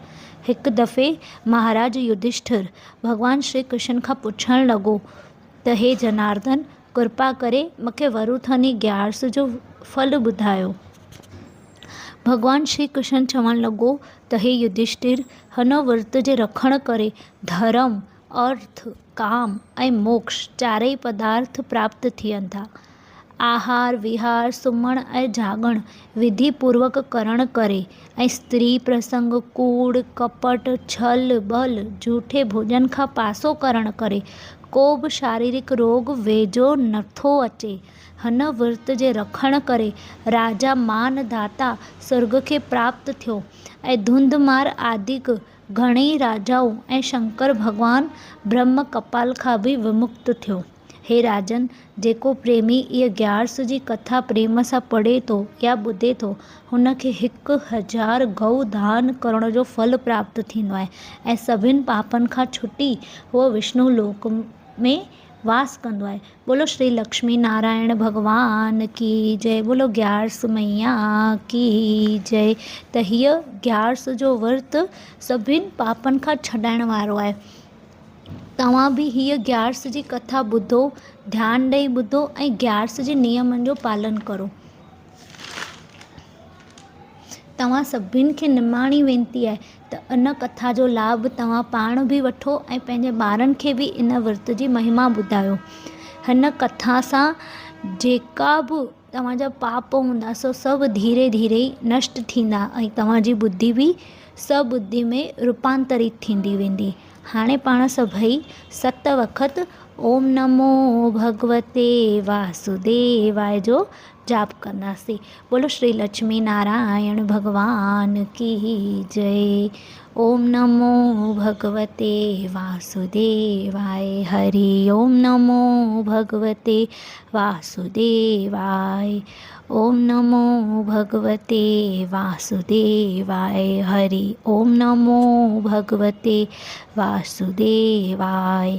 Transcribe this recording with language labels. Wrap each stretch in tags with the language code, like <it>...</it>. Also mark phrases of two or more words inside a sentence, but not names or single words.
<sd>हिकु दफ़े महाराज युधिष्ठिर भॻवान श्री कृष्ण खां पुछणु लॻो त हे जनार्दन, कृपा करे मूंखे वरुथनी ग्यारस जो फल ॿुधायो। भॻवान श्री कृष्ण चवणु लॻो त हे युधिष्ठिर, हिन विर्त जे रखण करे धर्म, अर्थ, काम ऐं मोक्ष चारई पदार्थ प्राप्त थियनि था। आहार विहार सुम्हण ऐं जाॻण विधि पूर्वक करण करे ऐं स्त्री प्रसंग कूड़ कपट छल बल झूठे भोजन खां पासो करण करे को बि शारीरिक रोग वेझो नथो अचे। हिन विर्त जे रखण करे राजा मानदाता स्वर्ग खे प्राप्त थियो ऐं धुंधमार आदिक घणेई राजाऊं ऐं शंकर भॻवान ब्रह्म कपाल खां बि विमुक्त थियो। हे राजन, जेको प्रेमी इहा ग्यारस जी कथा प्रेम सां पढ़े थो या ॿुधे थो हुनखे 1000 गऊ दान करण जो फल प्राप्त थींदो आहे ऐं सभिनि पापनि खां छुटी उहो विष्णु लोक में वास कंदो आहे।</sd> <hi>बोलो श्री लक्ष्मी नारायण भगवान की जय। बोलो ग्यारस मैया की जय।</hi> <sd>त हीअ ग्यारस जो विर्त सभिनि पापनि खां छॾाइण वारो आहे। तव्हां बि हीअ ग्यारस जी कथा ॿुधो, ध्यानु ॾेई ॿुधो ऐं ग्यारस जे नियमनि जो पालन करो। तव्हां सभिनि खे निमाणी वेनिती आहे त इन कथा जो लाभ तव्हां पाण बि वठो ऐं पंहिंजे ॿारनि खे बि इन विर्त जी महिमा ॿुधायो। हिन कथा सां जेका बि तव्हांजा पाप हूंदा सो सभु धीरे धीरे नष्ट थींदा ऐं तव्हांजी बुद्धि बि सॿुद्धि में रूपांतरित थींदी वेंदी। हाणे पाण सभई 7 वक़्त</sd> <sa>ओम नमो भगवते वासुदेवाय</sa> <sd>जो जाप कंदासीं।</sd> <hi>बोलो श्री लक्ष्मी नारायण भगवान की जय।</hi> <sa>ओम नमो भगवते वासुदेवाय। हरि ओम नमो भगवते वासुदेवाय। ओम नमो भगवते वासुदेवाय। हरि ओम नमो भगवते वासुदेवाय।</sa>